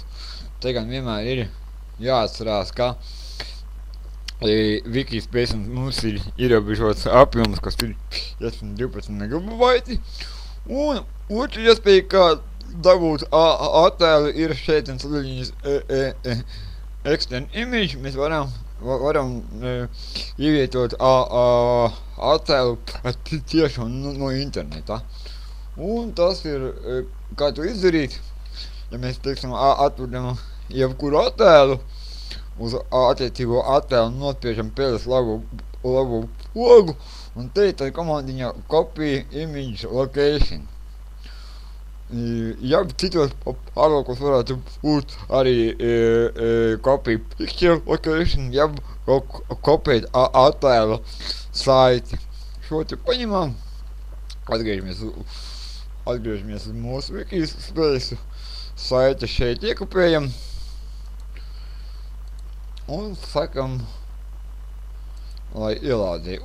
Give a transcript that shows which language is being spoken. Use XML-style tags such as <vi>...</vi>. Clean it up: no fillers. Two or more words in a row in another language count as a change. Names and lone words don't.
<lv>Te gan vienmēr ir jāatcerās, ka Wikispace mums ir ierobežots apjoms, kas ir 12 megabaiti. Un otra iespēja, kā dabūt attēlu, ir šeit un sadaļiņas</lv> <en>extend image.</en> <lv>Mēs varam ievietot attēlu tieši no interneta. Un tas ir, kā to izdarīt, ja mēs, teiksim, atvedam jebkuru attēlu, uz attiecīgo attēlu nospiežam pēdas labu pogu, un te tad komandiņa</lv> <en>copy image location.</en> <lv>Ja citos pārvalkos varētu būt arī</lv> <en>copy picture location,</en> <lv>ja kopēt attēlu saiti. Šo te paņemam, atgriežamies uz mūsu Wikispace, saiti šeit iekopējam un sakam, lai ielādēja.</lv>